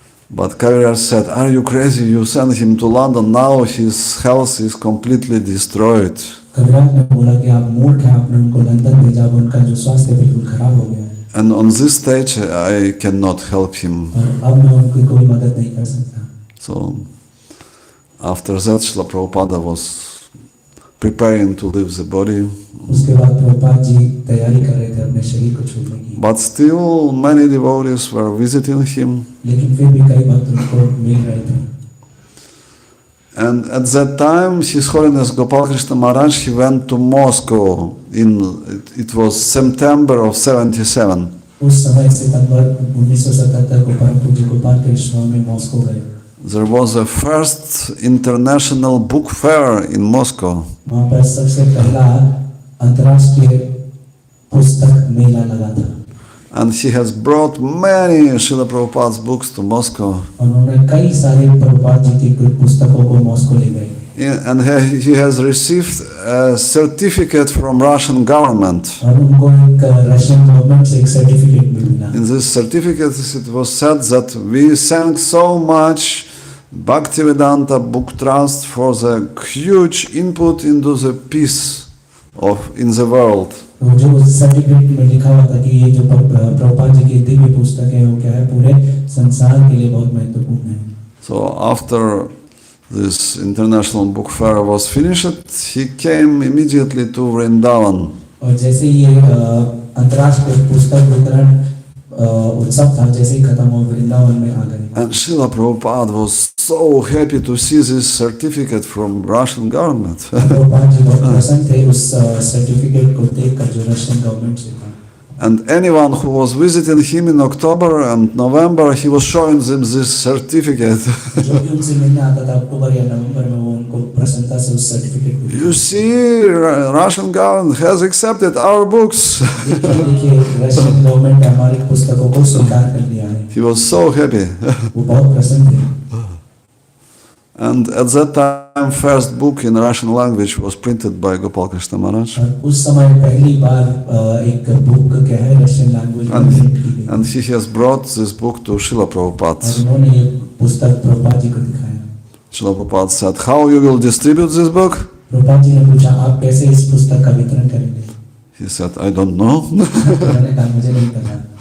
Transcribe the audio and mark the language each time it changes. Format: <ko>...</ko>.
<en>But Kaviraj said, are you crazy? You send him to London, now his health is completely destroyed.</en> <hi>कविराज ने बोला कि आप मूर्ख हैं, आपने उनको लंदन भेजा, अब उनका जो स्वास्थ्य बिल्कुल खराब हो गया है</hi> <en>And on this stage, I cannot help him.</en> <hi>और अब मैं उनकी कोई मदद नहीं कर सकता.</hi> <en>So, after that, Srila Prabhupada was preparing to leave the body.</en> <hi>उसके बाद प्रभुपाद जी तैयारी कर रहे थे अपने शरीर को छोड़ने की.</hi> <en>But still, many devotees were visiting him.</en> <hi>लेकिन फिर भी कई भक्त उनको मिल रहे थे.</hi> <en>And at that time, His Holiness Gopal Krishna Maharaj, he went to Moscow it was September of 77.</en> <hi>उस समय सितंबर 1977 को परम पूज्य गोपाल कृष्ण स्वामी मॉस्को गए.</hi> <en>There was a first international book fair in Moscow.</en> <hi>वहाँ पर सबसे पहला अंतर्राष्ट्रीय पुस्तक मेला लगा था.</hi> <en>And he has brought many Srila Prabhupada's books to Moscow.</en> <hi>उन्होंने कई सारे प्रभुपाद जी की कुछ पुस्तकों को मॉस्को ले गए.</hi> <en>And he has received a certificate from Russian government.</en> <hi>और उनको एक रशियन गवर्नमेंट से एक सर्टिफिकेट मिला.</hi> <en>In this certificate, it was said that we thank so much Bhaktivedanta Book Trust for the huge input into the peace in the world.</en> <hi>जो certificate में लिखा हुआ था कि ये जो प्रभुपाद जी की दिव्य पुस्तक है वो क्या है, पूरे संसार के लिए बहुत महत्वपूर्ण है.</hi> <en>So after this international book fair was finished, he came immediately to Vrindavan.</en> <hi>और जैसे ये अंतर्राष्ट्रीय पुस्तक वितरण उत्सव था, जैसे ही खत्म हो वृंदावन में आ गए.</hi> <en>And Srila Prabhupada was so happy to see this certificate from Russian government.</en> <hi>Prabhupada ji बहुत प्रसन्न थे उस सर्टिफिकेट को देखकर जो रशियन गवर्नमेंट से था.</hi> <en>And anyone who was visiting him in October and November, he was showing them this certificate.</en> <hi>जो भी उनसे मिलने आता था अक्टूबर या नवंबर में, वो उनको प्रसन्नता से उस सर्टिफिकेट को.</hi> <en>You see, Russian government has accepted our books.</en> <hi>देखिए रशियन गवर्नमेंट हमारी पुस्तकों को स्वीकार कर लिया है.</hi> <en>He was so happy.</en> <hi>वो बहुत प्रसन्न थे.</hi> <en>And at that time, first book in Russian language was printed by Gopal Krishna Maharaj.</en> <hi>उस समय पहली बार एक बुक क्या है रशियन लैंग्वेज में प्रिंट की गई.</hi> <en>And he has brought this book to Srila Prabhupada.</en> <hi>और उन्होंने ये पुस्तक प्रभुपाद जी को दिखाया.</hi> <en>Srila Prabhupada said, "How you will distribute this book?"</en> <hi>Prabhupada ji ने पूछा, आप कैसे इस पुस्तक का वितरण करेंगे?</hi> <en>He said, "I don't know."</en> <hi>उन्होंने कहा, मुझे नहीं पता.</hi>